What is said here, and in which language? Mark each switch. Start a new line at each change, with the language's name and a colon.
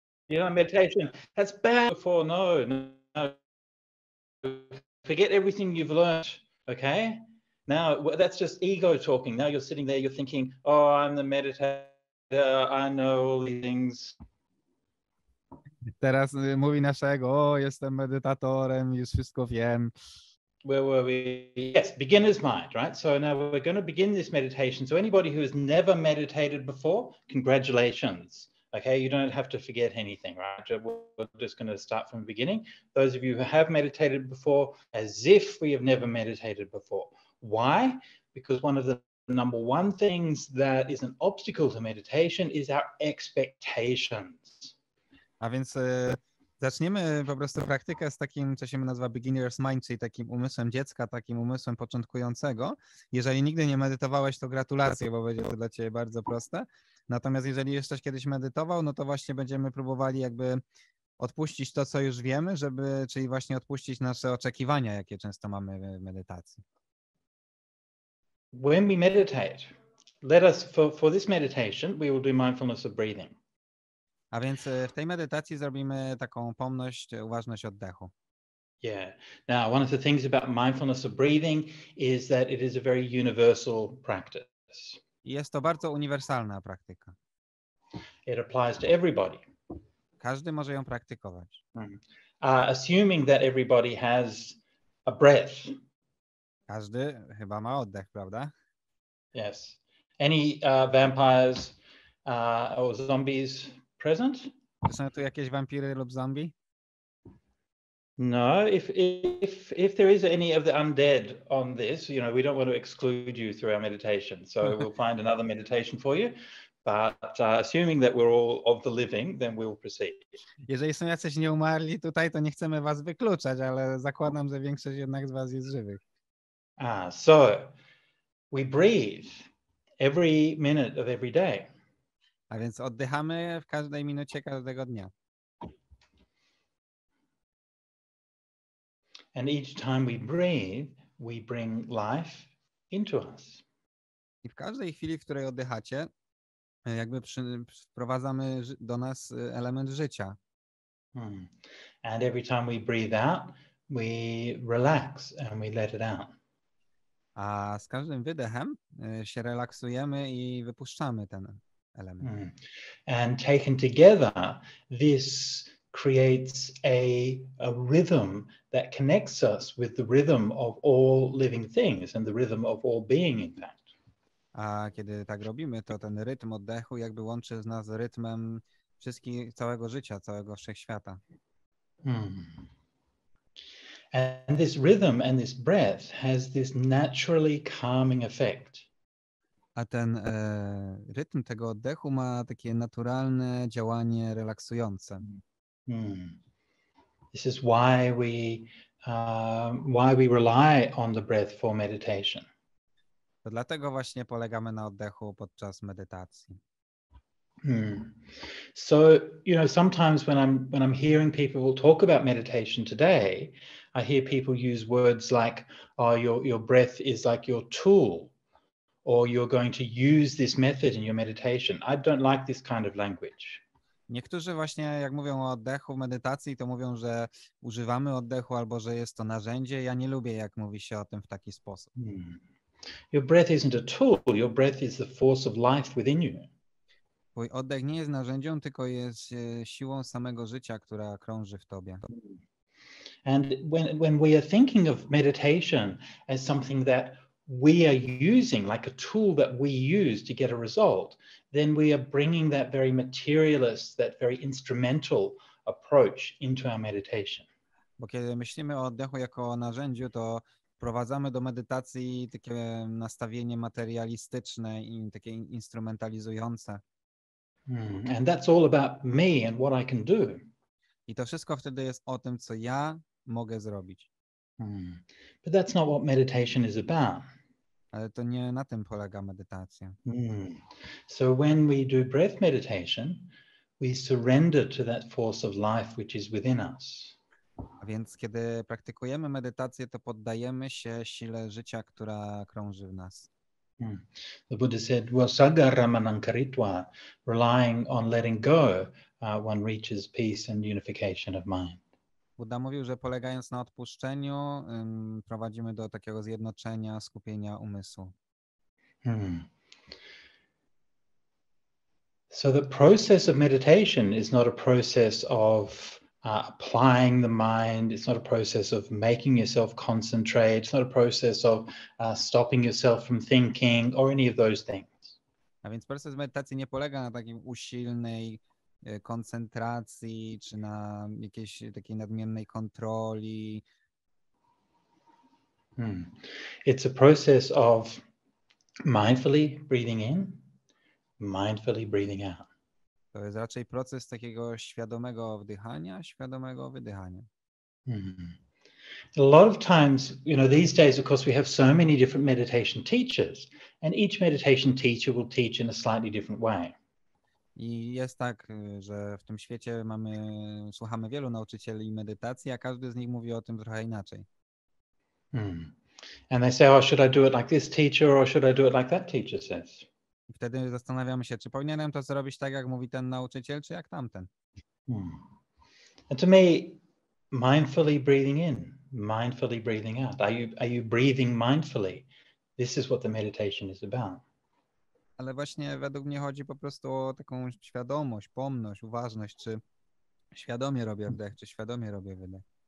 English: Meditation, that's bad before. No. Forget everything you've learned, okay? Now, that's just ego talking. Now you're sitting there, you're thinking, oh, I'm the meditator, I know all these things.
Polish: Teraz mówi naszego, jestem medytatorem, już wszystko wiem.
English: Where were we? Yes, beginner's mind, right? So now we're going to begin this meditation. So anybody who has never meditated before, congratulations. Okay, you don't have to forget anything, right? We're just going to start from the beginning. Those of you who have meditated before, as if we have never meditated before. Why? Because one of the number one things that is an obstacle to meditation is our expectations.
Polish: A więc Zaczniemy po prostu praktykę z takim, co się nazywa
English: beginner's mind,
Polish: czyli takim umysłem dziecka, takim umysłem początkującego. Jeżeli nigdy nie medytowałeś, to gratulacje, bo będzie to dla ciebie bardzo proste. Natomiast jeżeli jeszcze kiedyś medytował, no to właśnie będziemy próbowali jakby odpuścić to, co już wiemy, czyli właśnie odpuścić nasze oczekiwania, jakie często mamy w medytacji.
English: When we meditate, let us, for this meditation, we will do mindfulness of breathing.
Polish: A więc w tej medytacji zrobimy taką pomność, uważność oddechu.
English: Yeah. Now, one of the things about mindfulness of breathing is that it is a very universal practice.
Polish: Jest to bardzo uniwersalna praktyka.
English: It applies to everybody.
Polish: Każdy może ją praktykować.
English: Assuming that everybody has a breath.
Polish: Każdy chyba ma oddech, prawda?
English: Yes. Any vampires or zombies present?
Polish: Czy są tu jakieś wampiry lub zombie?
English: No, if there is any of the undead on this, we don't want to exclude you through our meditation. So we'll find another meditation for you. But assuming that we're all of the living, then we'll proceed.
Polish: Jeżeli są jacyś nieumarli tutaj, to nie chcemy was wykluczać, ale zakładam, że większość jednak z was jest żywych.
English: So we breathe every minute of every day.
Polish: A więc oddychamy w każdej minucie każdego dnia.
English: And each time we breathe, we bring life into us.
Polish: I w każdej chwili, w której oddychacie, jakby wprowadzamy do nas element życia.
English: And every time we breathe out, we relax and we let it out.
Polish: A z każdym wydechem się relaksujemy i wypuszczamy ten element.
English: And taken together, this creates a rhythm that connects us with the rhythm of all living things and the rhythm of all being, in fact.
Polish: A kiedy tak robimy, to ten rytm oddechu jakby łączy z nas rytmem całego życia, całego wszechświata.
English: And this rhythm and this breath has this naturally calming effect.
Polish: A ten rytm tego oddechu ma takie naturalne działanie relaksujące.
English: This is why we rely on the breath for meditation.
Polish: To dlatego właśnie polegamy na oddechu podczas medytacji.
English: So, sometimes when I'm hearing people talk about meditation today, I hear people use words like, "Oh, your breath is like your tool," or "You're going to use this method in your meditation." I don't like this kind of language.
Polish: Niektórzy właśnie jak mówią o oddechu w medytacji, to mówią, że używamy oddechu albo że jest to narzędzie. Ja nie lubię, jak mówi się o tym w taki sposób.
English: Your breath isn't a tool. Your breath is the force of life within you.
Polish: Twój oddech nie jest narzędziem, tylko jest siłą samego życia, która krąży w tobie.
English: And when we are thinking of meditation as something that we are using, like a tool that we use to get a result, then we are bringing that very materialist, that very instrumental approach into our meditation.
Polish: Bo kiedy myślimy o oddechu jako o narzędziu, to wprowadzamy do medytacji takie nastawienie materialistyczne i takie instrumentalizujące.
English: And that's all about me and what I can do.
Polish: I to wszystko wtedy jest o tym, co ja mogę zrobić.
English: But that's not what meditation is about.
Polish: Ale to nie na tym polega medytacja.
English: So when we do breath meditation, we surrender to that force of life which is within us.
Polish: A więc kiedy praktykujemy medytację, to poddajemy się sile życia, która krąży w nas.
English: The Buddha said, "Wasagaramanankaritwa," relying on letting go, one reaches peace and unification of mind.
Polish: Buddha mówił, że polegając na odpuszczeniu, prowadzimy do takiego zjednoczenia, skupienia umysłu.
English: So the process of meditation is not a process of applying the mind. It's not a process of making yourself concentrate. It's not a process of stopping yourself from thinking or any of those things.
Polish: A więc proces medytacji nie polega na takim usilnej koncentracji, czy na jakiejś takiej nadmiernej kontroli.
English: It's a process of mindfully breathing in, mindfully breathing out.
Polish: To jest raczej proces takiego świadomego wdychania, świadomego wydychania.
English: A lot of times, these days, of course, we have so many different meditation teachers, and each meditation teacher will teach in a slightly different way.
Polish: I jest tak, że w tym świecie słuchamy wielu nauczycieli medytacji, a każdy z nich mówi o tym trochę inaczej.
English: And they say, oh, should I do it like this teacher, or should I do it like that teacher says?
Polish: I wtedy zastanawiamy się, czy powinienem to zrobić tak, jak mówi ten nauczyciel, czy jak tamten.
English: And to me, mindfully breathing in, mindfully breathing out. Are you breathing mindfully? This is what the meditation is about.
Polish: Ale właśnie według mnie chodzi po prostu o taką świadomość, pomność, uważność, czy świadomie robię wdech, czy świadomie robię wydech.